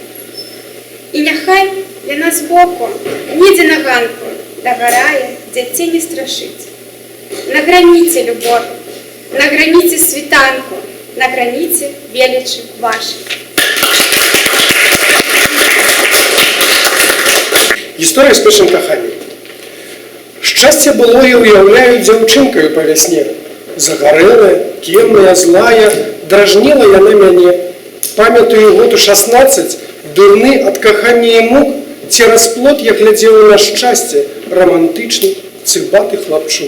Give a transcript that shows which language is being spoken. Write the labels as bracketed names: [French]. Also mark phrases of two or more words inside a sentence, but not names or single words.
[Ukrainian] І нехай яна збоку, ніде на ганку, догорає, дітей не страшить. На границі любові, на границі світанку, на границі величі вашій. Історія з першим коханням. [Belarusian] Щастя былое уяўляю дзяўчынкаю па вясне. Загарэлая, кемная, злая, дражніла яна мяне. Памятаю году 16, дурны ад кахання і мук, цераз плот я глядзела на шчасце, романтычны, цыбаты хлапчук.